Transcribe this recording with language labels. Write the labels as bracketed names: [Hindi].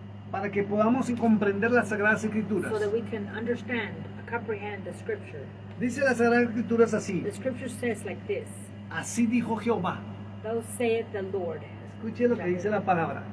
[Spanish] para que podamos comprender las Sagradas Escrituras. [English] so that we can understand, comprehend the scripture. [Spanish] Dice las Sagradas Escrituras así: [English] The scripture says like this: [Spanish] así dijo Jehová. [English] Thus saith the Lord. [Spanish] Escuche lo que dice la palabra.